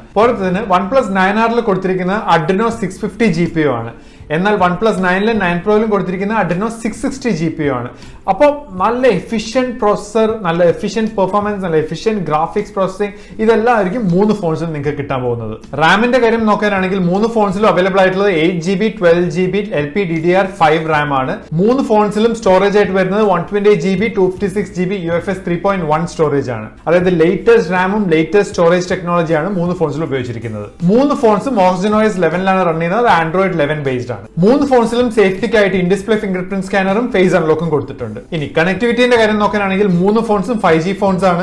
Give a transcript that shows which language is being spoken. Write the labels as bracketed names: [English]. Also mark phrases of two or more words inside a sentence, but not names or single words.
[Malayalam] പോരത്തതിന് OnePlus 9Rൽ കൊടുത്തിരിക്കുന്ന Adreno 650 GPU ആണ്. എന്നാൽ OnePlus 9ലും 9 Proയിലും കൊടുത്തിരിക്കുന്ന Adreno 660 GPU ആണ്. അപ്പോൾ നല്ല [English] efficient processor, [Malayalam] നല്ല [English] efficient performance, [Malayalam] നല്ല [English] efficient graphics processing [Malayalam] ഇതെല്ലാം ആയിരിക്കും 3 ഫോൺസിലും നിങ്ങൾക്ക് കിട്ടാൻ പോകുന്നത്. റാമിന്റെ കാര്യം നോക്കാനാണെങ്കിൽ 3 ഫോൺസിലും അവൈലബിൾ ആയിട്ടുള്ളത് 8GB 12GB LPDDR5 റാം ആണ്. 3 ഫോൺസിലും സ്റ്റോറേജ് ആയിട്ട് വരുന്നത് 128GB 256GB UFS 3.1 സ്റ്റോറേജ് ആണ്. അതായത് ലേറ്റസ്റ്റ് റാമും [English] latest storage [Malayalam] ടെക്നോളജിയാണ് 3 ഫോൺസിലും ഉപയോഗിച്ചിരിക്കുന്നത്. 3 ഫോൺസും OS 11ലാണ് റൺ ചെയ്യുന്നത്. Android 11 ബേസ്ഡ് ആണ്. 3 ഫോൺസിലും സേഫ്റ്റിക്കായിട്ട് [English] in display finger print scanner face unlock [Malayalam] കൊടുത്തിട്ടുണ്ട്. ഇനി കണക്ടിവിറ്റിന്റെ കാര്യം നോക്കാനാണെങ്കിൽ 3 ഫോൺസും 5G ഫോൺസ് ആണ്.